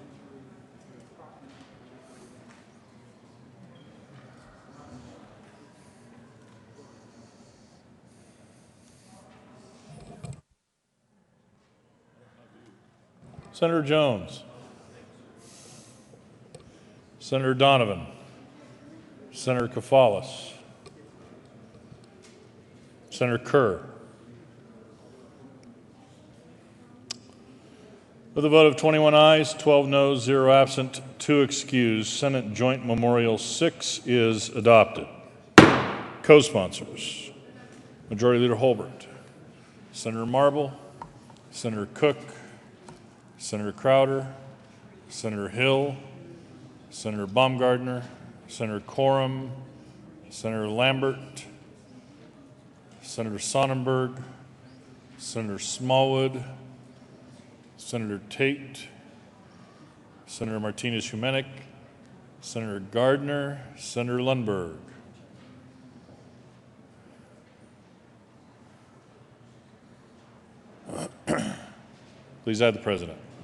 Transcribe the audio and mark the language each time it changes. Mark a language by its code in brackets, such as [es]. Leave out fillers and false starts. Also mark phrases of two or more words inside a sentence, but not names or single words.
[en] Senator Jones, Senator Donovan, Senator Kafalis, Senator Kerr. With a vote of 21 ayes, 12 noes, 0 absent, 2 excused, Senate Joint Memorial 6 is adopted. Co-sponsors, Majority Leader Holbert, Senator Marble, Senator Cook, Senator Crowder, Senator Hill, Senator Baumgardner, Senator Coram, Senator Lambert, Senator Sonnenberg, Senator Smallwood, Senator Tate, Senator Martinez-Humenick, Senator Gardner, Senator Lundberg. Please add the President.